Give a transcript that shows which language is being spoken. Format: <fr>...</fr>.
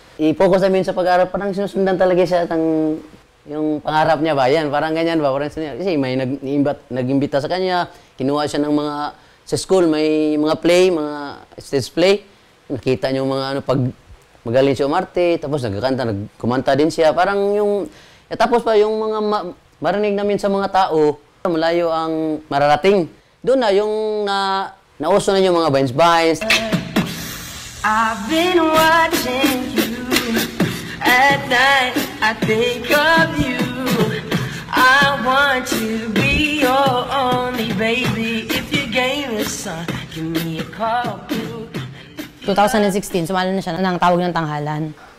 <tl>I-focus namin sa pag-aaral, parang sinusundan talaga siya yung pangarap niya ba, yan, parang ganyan ba, parang kasi may nag-imbita sa kanya, kinuha siya ng mga, sa school, may mga play, mga stage play, nakita niyo mga magaling si umarte, tapos nagkakanta, kumanta din siya. Parang yung, tapos pa yung mga marinig namin sa mga tao, malayo ang mararating. Doon na yung nauso na yung mga vines.</tl> <en>I've been watching you at night, I think of you. I want to be your only baby. If you game is son, give me a call.</en> <tl>2016, sumali na siya ng Tawag ng Tanghalan.</tl>